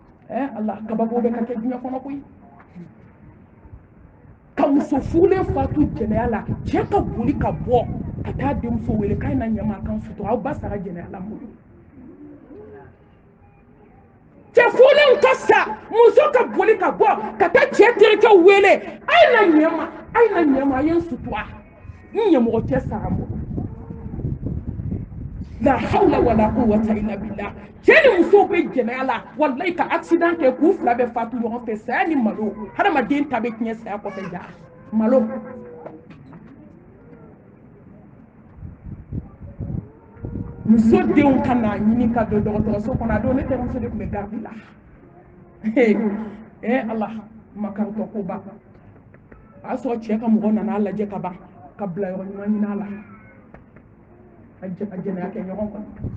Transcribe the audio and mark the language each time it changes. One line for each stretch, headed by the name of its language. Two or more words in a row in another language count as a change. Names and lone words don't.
Bambara: Allah kababo be ka kɛ diɲɛ kɔnɔ koyi ka muso furulen fatu jɛnɛya la cɛ ka boli ka bɔ ka taa denmuso wele k'a na ɲama kan sutura aw ba sara jɛnɛya la mun cɛ furulen ka sa muso ka boli ka bɔ ka taa cɛ terikɛ wele a ye na ɲama a ye n sutura n ɲɛmɔgɔ cɛ sara mo
Arabic: لا حول ولا قوة إلا بالله
Bambara: cɛ ni muso bɛ jɛnɛya la wallahi ka accident kɛ k'u fila bɛ fatu ɲɔgɔn fɛ saya ni malo hadamaden ta bɛ tiɲɛ saya kɔfɛ ja malo muso denw ka n'a ɲini ka don dɔgɔtɔrɔso kɔnɔ a don ne terimuso de tun bɛ garidi la Allah makaritɔ ko ba a y'a sɔrɔ cɛ ka mɔgɔ nana lajɛ ka ban ka bila yɔrɔ ɲuman ɲini a la a jɛnɛya kɛ ɲɔgɔn kɔnɔ